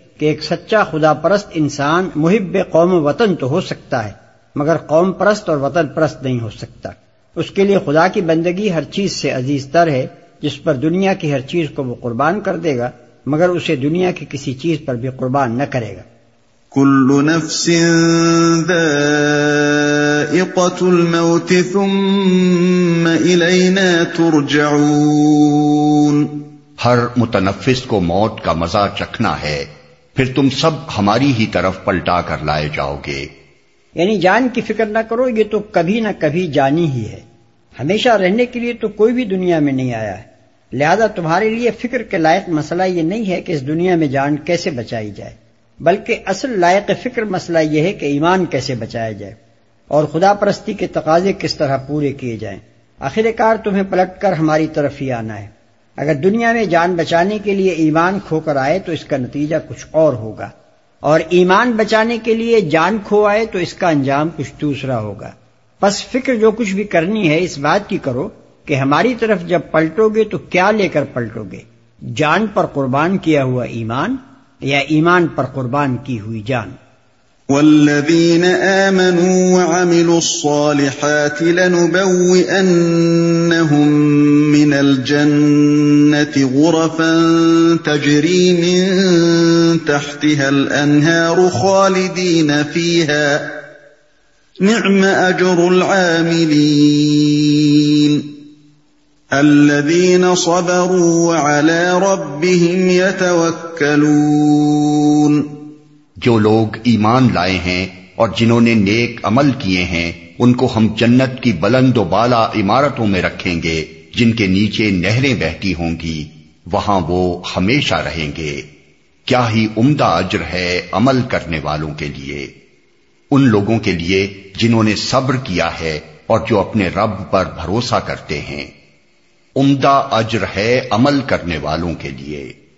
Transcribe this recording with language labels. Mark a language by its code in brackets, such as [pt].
[ur] کہ ایک سچا خدا پرست انسان محب قوم و وطن تو ہو سکتا ہے مگر قوم پرست اور وطن پرست نہیں ہو سکتا. اس کے لیے خدا کی بندگی ہر چیز سے عزیز تر ہے, جس پر دنیا کی ہر چیز کو وہ قربان کر دے گا مگر اسے دنیا کی کسی چیز پر بھی قربان نہ کرے گا. [ar] کل نفس ذائقة الموت ثم الینا ترجعون. [ur] ہر متنفس کو موت کا مزہ چکھنا ہے, پھر تم سب ہماری ہی طرف پلٹا کر لائے جاؤ گے. یعنی جان کی فکر نہ کرو, یہ تو کبھی نہ کبھی جانی ہی ہے, ہمیشہ رہنے کے لیے تو کوئی بھی دنیا میں نہیں آیا ہے. لہذا تمہارے لیے فکر کے لائق مسئلہ یہ نہیں ہے کہ اس دنیا میں جان کیسے بچائی جائے, بلکہ اصل لائق فکر مسئلہ یہ ہے کہ ایمان کیسے بچایا جائے اور خدا پرستی کے تقاضے کس طرح پورے کیے جائیں. آخر کار تمہیں پلٹ کر ہماری طرف ہی آنا ہے. اگر دنیا میں جان بچانے کے لیے ایمان کھو کر آئے تو اس کا نتیجہ کچھ اور ہوگا, اور ایمان بچانے کے لیے جان کھو آئے تو اس کا انجام کچھ دوسرا ہوگا. بس فکر جو کچھ بھی کرنی ہے اس بات کی کرو کہ ہماری طرف جب پلٹو گے تو کیا لے کر پلٹو گے, جان پر قربان کیا ہوا ایمان یا ایمان پر قربان کی ہوئی جان. [ar] والذین آمنوا وعملوا الصالحات لنبوئنهم من الجنة غرفا تجری من تحتها الانہار خالدین فیها نعم اجر العاملین الذين صبروا وعلى ربهم يتوكلون. [ur] جو لوگ ایمان لائے ہیں اور جنہوں نے نیک عمل کیے ہیں ان کو ہم جنت کی بلند و بالا عمارتوں میں رکھیں گے جن کے نیچے نہریں بہتی ہوں گی, وہاں وہ ہمیشہ رہیں گے. کیا ہی عمدہ اجر ہے عمل کرنے والوں کے لیے, ان لوگوں کے لیے جنہوں نے صبر کیا ہے اور جو اپنے رب پر بھروسہ کرتے ہیں, عمدہ اجر ہے عمل کرنے والوں کے لیے.